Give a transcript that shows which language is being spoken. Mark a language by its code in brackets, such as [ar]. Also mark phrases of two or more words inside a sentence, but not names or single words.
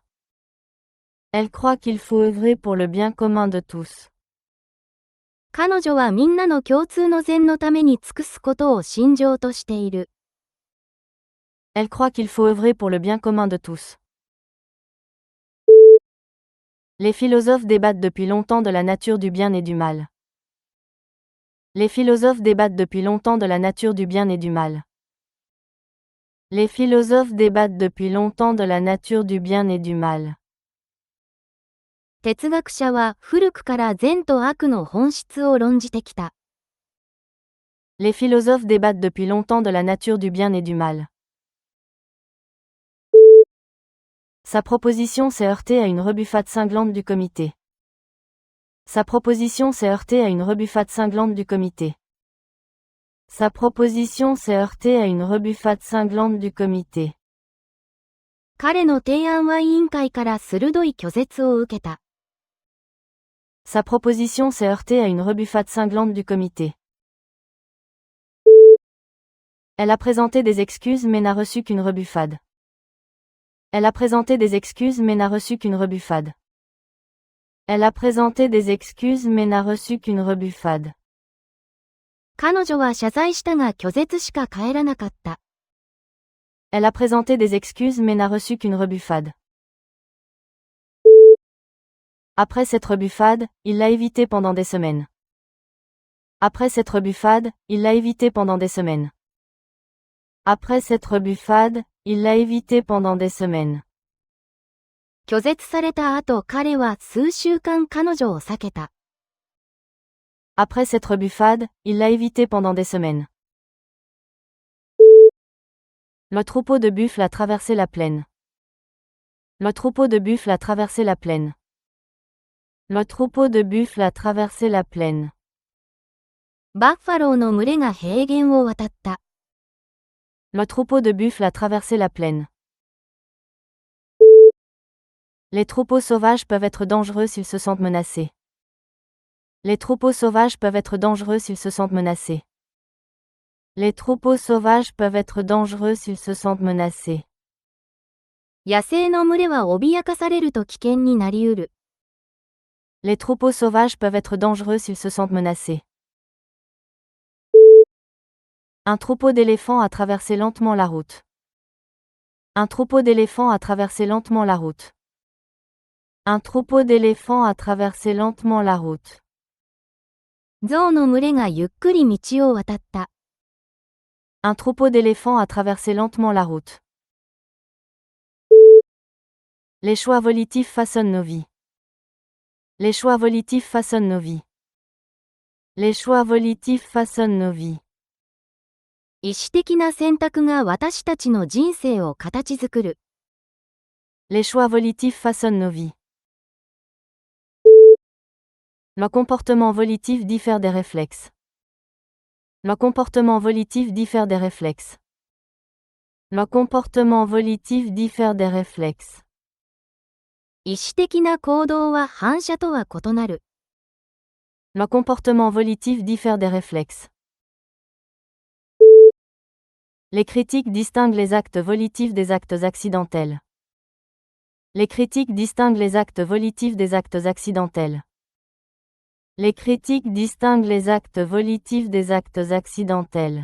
[fr] Elle croit qu'il faut œuvrer pour le bien commun de tous. [ja] 彼女はみんなの共通の善のために尽くすことを信条としている。 [fr] Elle croit qu'il faut œuvrer pour le bien commun de tous. Les philosophes débattent depuis longtemps de la nature du bien et du mal. Les philosophes débattent depuis longtemps de la nature du bien et du mal. Les philosophes débattent depuis longtemps de la nature du bien et du mal. [ja] 哲学者は古くから善と悪の本質を論じてきた。 [fr] Les philosophes débattent depuis longtemps de la nature du bien et du mal. Sa proposition s'est heurtée à une rebuffade cinglante du comité. Sa proposition s'est heurtée à une rebuffade cinglante du comité. Sa proposition s'est heurtée à une rebuffade cinglante du comité. [ja] 彼の提案は委員会から鋭い拒絶を受けた。 [fr] Sa proposition s'est heurtée à une rebuffade cinglante du comité. Elle a présenté des excuses mais n'a reçu qu'une rebuffade. Elle a présenté des excuses mais n'a reçu qu'une rebuffade. Elle a présenté des excuses mais n'a reçu qu'une rebuffade. [ja] 彼女は謝罪したが拒絶しか返らなかった。 [fr] Elle a présenté des excuses mais n'a reçu qu'une rebuffade. Après cette rebuffade, il l'a évité pendant des semaines. Après cette rebuffade, il l'a évité pendant des semaines. Après cette rebuffade, il l'a évité pendant des semaines. [ja] 拒絶された後彼は数週間彼女を避けた。 [fr] Après cette rebuffade, il l'a évité pendant des semaines. Le troupeau de buffles a traversé la plaine. Le troupeau de buffles a traversé la plaine. Le troupeau de buffles a traversé la plaine. [ja] バッファローの群れが平原を渡った。 [fr] Le troupeau de buffles a traversé la plaine. Les troupeaux sauvages peuvent être dangereux s'ils se sentent menacés. Les troupeaux sauvages peuvent être dangereux s'ils se sentent menacés. Les troupeaux sauvages peuvent être dangereux s'ils se sentent menacés. [ja] 野生の群れは脅かされると危険になりうる。 [fr] Les troupeaux sauvages peuvent être dangereux s'ils se sentent menacés. Un troupeau d'éléphants a traversé lentement la route. Un troupeau d'éléphants a traversé lentement la route. Un troupeau d'éléphants a traversé lentement la route. [ja] 象の群れがゆっくり道を渡った。 [fr] Un troupeau d'éléphants a traversé lentement la route. Les choix volitifs façonnent nos vies. Les choix volitifs façonnent nos vies. Les choix volitifs façonnent nos vies. [ja] 意思的な選択が私たちの人生を形作る。 [fr] Les choix volitifs façonnent nos vies. Le comportement volitif diffère des réflexes. Le comportement volitif diffère des réflexes. Le comportement volitif diffère des réflexes. [ja] 意思的な行動は反射とは異なる。 [fr] Le comportement volitif diffère des réflexes. Les critiques distinguent les actes volitifs des actes accidentels. Les critiques distinguent les actes volitifs des actes accidentels. Les critiques distinguent les actes volitifs des actes accidentels.